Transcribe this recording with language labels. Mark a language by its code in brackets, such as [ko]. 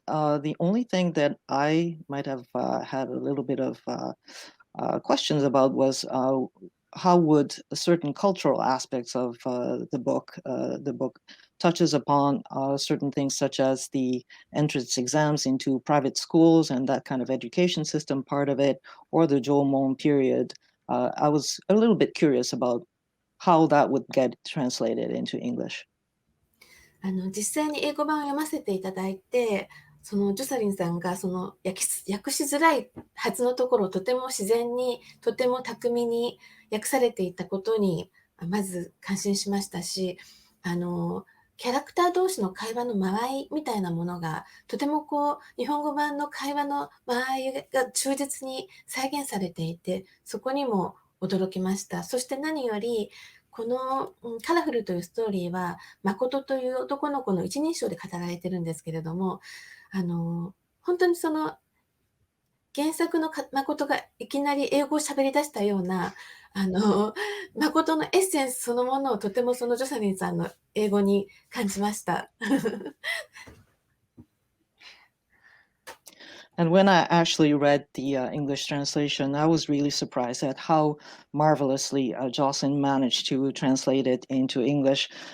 [en] The only thing that I might have had a little bit of questions about was how would certain cultural aspects of the book touches upon certain things such as the entrance exams into private schools and that kind of education system part of it, or the Jomon period. I was a little bit curious about how that would get translated into English. [ja] 実際に英語版を読ませていただいて、そのジョサリンさんがその訳しづらいはずのところをとても自然に、とても巧みに訳されていたことにまず感心しましたし、キャラクター同士の会話の間合いみたいなものがとても日本語版の会話の間合いが忠実に再現されていて、そこにも驚きました。そして何よりこのカラフルというストーリーは誠という男の子の一人称で語られてるんですけれども、本当にその原作の誠がいきなり英語を喋り出したような誠のエッセンスそのものをとてもそのジョサリンさんの英語に感じました。 [en] And when I actually read the English translation, I was really surprised at how marvelously Jocelyn managed to translate it into English.